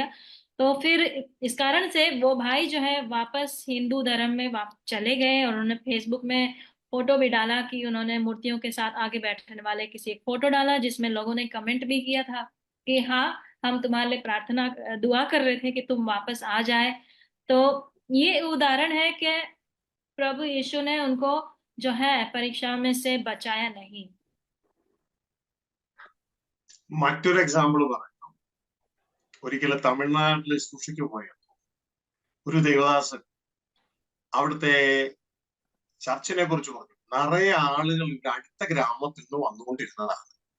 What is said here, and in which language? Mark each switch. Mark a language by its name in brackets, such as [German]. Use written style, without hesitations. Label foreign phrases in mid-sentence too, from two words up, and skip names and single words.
[Hindi] तो फिर इस कारण से वो भाई जो है वापस हिंदू धर्म में चले गए और उन्होंने फेसबुक में फोटो भी डाला कि उन्होंने मूर्तियों के साथ आगे बैठने वाले किसी एक फोटो डाला, जिसमें लोगों ने कमेंट भी किया था कि हाँ, हम तुम्हारे लिए प्रार्थना दुआ कर रहे थे कि तुम वापस आ जाए। तो ये उदाहरण है कि प्रभु यीशु ने उनको जो है परीक्षा में से बचाया नहीं। [Malayalam] മറ്റൊരു എക്സാമ്പിൾ പറഞ്ഞു. ഒരിക്കലും തമിഴ്നാട്ടിൽ സൂക്ഷിക്കു പോയപ്പോ ഒരു ദേവദാസൻ അവിടുത്തെ ചർച്ചിനെ കുറിച്ച് പറഞ്ഞു. നിറയെ ആളുകൾ അടുത്ത ഗ്രാമത്തിൽ നിന്ന് വന്നുകൊണ്ടിരുന്നതാണ്.